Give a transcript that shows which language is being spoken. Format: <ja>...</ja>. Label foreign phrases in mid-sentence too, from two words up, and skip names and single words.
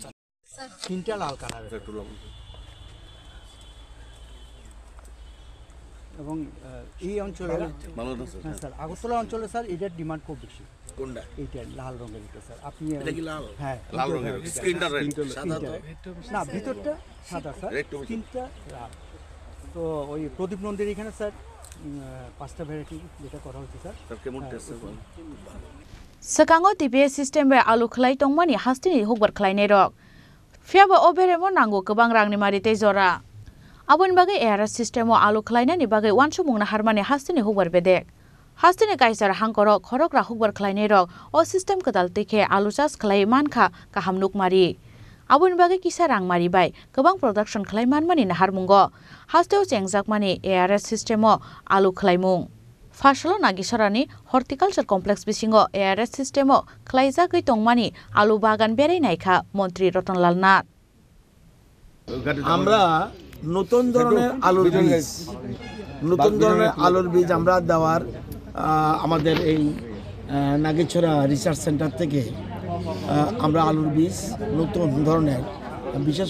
<bn>তিনটা লাল কালার এবং এই অঞ্চলে স্যার আগরতলা অঞ্চলে স্যার এটার ডিমান্ড খুব বেশি কোনটা এইটা লাল রঙের এটা স্যার আপনি এটা কি লাল হ্যাঁ লাল রঙের স্ক্রিনটা রেড সাদা তো না ভিতরটা সাদা স্যার তিনটা লাল তো ওই প্রদীপ নন্দীর এখানে স্যার 5টা ভ্যারাইটি যেটা করা হচ্ছে স্যার কেমন টেস্ট</bn> <trp>Sekango TPS system be alu khlai tongmani hastini hukbar khlainai rok Fiaba oberemo nango kebang rangni marite jora Abon bagai ARS systemo alu khlainani bagai wansumungna harmani hastini hukbar bedek Hastini kaisar hangkoro khorokra hukbar khlainai rok o system kedal tike alu chas khlai mankha kaham nukmari Abon bagai kisa rangmari bai kebang production khlaimanmani na harmungo hasteo chengjakmani ARS systemo alu khlaimung Fashalon agisrani</trp> <en>horticultural complex</en> <trp>bisingo ARS systemo khlaijagoi tongmani alu bagan bere naikha মন্ত্রী রতনলাল নাথ</trp> <bn>আমরা নতুন ধরনের আলুর বীজ আমরা দেওয়ার আমাদের এই নাগেছড়া রিসার্চ সেন্টার থেকে আমরা আলুর বীজ নতুন ধরনের বিশেষ</bn>